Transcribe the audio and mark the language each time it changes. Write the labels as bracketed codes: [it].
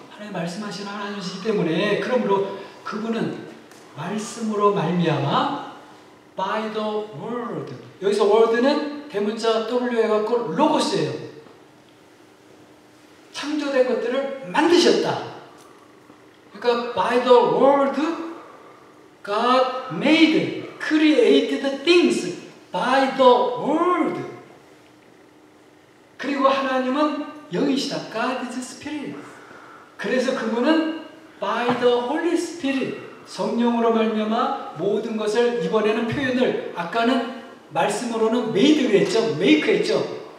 [ko] 하나님 말씀하시는 하나님이시기 때문에, 그러므로 그분은 말씀으로 말미암아 [en] by the word, [ko] 여기서 word는 대문자 W 해갖고 로고스예요. 창조된 것들을 만드셨다. 그러니까 [en] by the word God made, created things by the word. [ko] 그리고 하나님은 영이시다. [en] God is spirit. [ko] 그래서 그분은 [en] by the Holy Spirit, [ko] 성령으로 말미암아 모든 것을, 이번에는 표현을, 아까는 말씀으로는 made를 했죠. make 했죠.